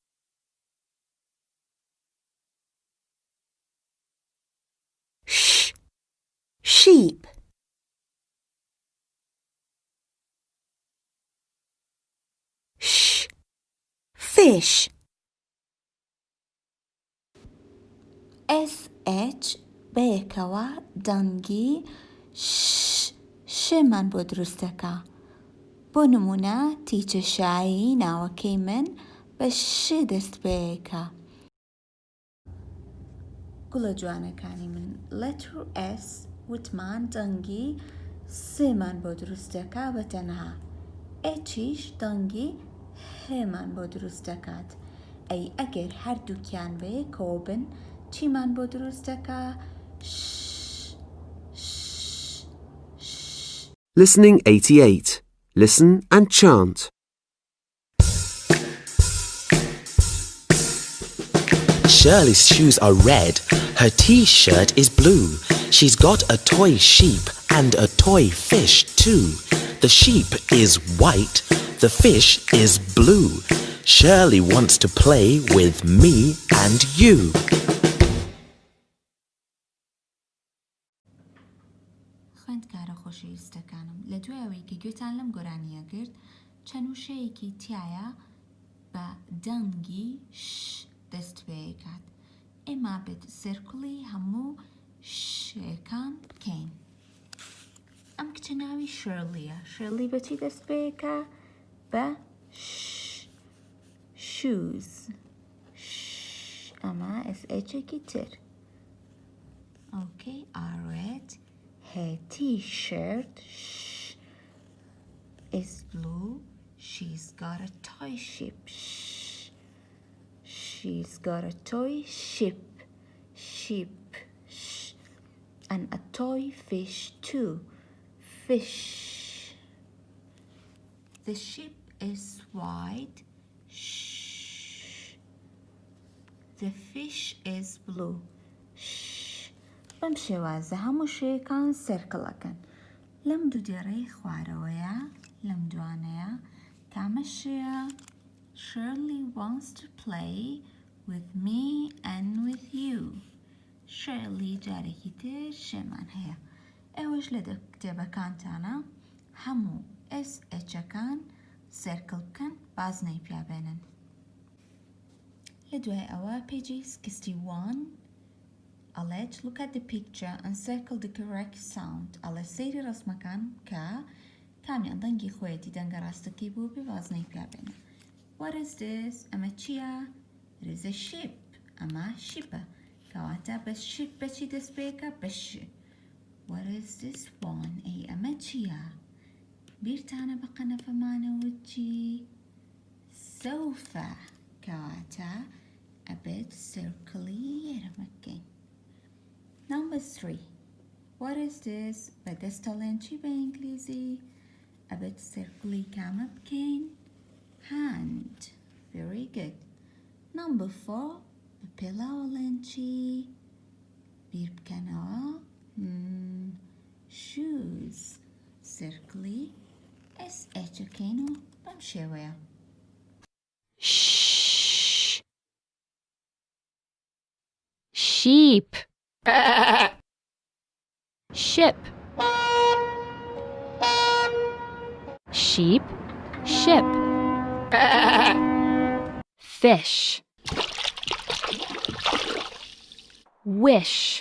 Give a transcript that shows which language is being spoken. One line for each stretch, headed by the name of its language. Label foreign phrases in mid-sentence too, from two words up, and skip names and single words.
English: Sh. Sheep. Sh. Fish.
Central Kurdish: SH بەیەکەوە دەنگی ش چێمان بۆ دروستەکە؟ بۆ نمونە تیچە شایی ناوەکەی من بە ش دەست پێیەکە. گوڵە جوانەکانی من
English: letter S
Central Kurdish: وتمان دەنگی سێمان بۆ دروستەکە بە تەنها. ئێچیش دەنگی هێمان بۆ دروست دەکات. ئەی ئەگەر هەردووکیان بێ کۆ بن چیمان بۆ دروستەکە؟
English: Listening 88. Listen and chant. Shirley's shoes are red. Her t-shirt is blue. She's got a toy sheep and a toy fish too. The sheep is white. The fish is blue. Shirley wants to play with me and you.
Central Kurdish: خوێندکارە خۆشەویستەکانم، لە دوای ئەوەی کە گوێتان لەم گۆرانیە گرت، چەند وشەیەکی تایە بە دەنگی ش دەست پێیەکات. ئێمە بێت سێرکڵی هەموو شەکان بکەین. ئەم کچە ناوی شێرلیە. شێرلی بەچی دەست پێیەکە؟ بە shoes. ئەمە SHێکی تر.
English: Okay, are red. Her t-shirt is blue. She's got a toy ship. She's got a toy ship. And a toy fish too. Fish. The ship is white. The fish is blue.
Central Kurdish: بەم شێوازە هەموو شەیەکان سێرکڵەکەن. لەم دوو دێڕەی خوارەوەیە، لەم دوانەیە کامە شەیە؟
English: Shirley wants to play with me and with you.
Central Kurdish: Shirley جارێکی تر شێمان هەیە. ئێوەش لە کتێبەکانتانە هەموو SHەکان سێرکڵ بکەن بازنەی پیابێنن. لە دوای ئەوە پێجی 61 ئەڵێت
English: look at the picture and circle the correct sound.
Central Kurdish: ئەڵێ سەیری ڕەسمەکان کە کامیان دەنگی خۆیەتی دەنگە ڕاستەکەی بۆ بێ بازنەی پیابێنە.
English: What is this?
Central Kurdish: ئەمە چییە؟
English: It is a ship.
Central Kurdish: ئەمە شیپە. کەواتە بە شیپ بەچی دەست پێیەکە؟ بە ش.
English: What is this one?
Central Kurdish: ئەی ئەمە چییە؟ بیرتانە بە قەنەفەمانەوە چی؟ سەوفە. کەواتە ئەبێت سێرکڵی یەرەمە بکەین.
English: Number 3. What is this?
Central Kurdish: بە دەستەڵێن چی بە ئینگلیزی؟ ئەبێت سێرکڵی کامە بکەین؟
English: Hand. Very good. Number 4.
Central Kurdish: بە پێڵاوەڵێن چی؟ بیر بکەنەوە؟
English: Shoes.
Central Kurdish: سێرکڵی SHەکەین و بەم شێوەیە.
English: Sheep. Ship. Sheep. Ship. Fish. Wish.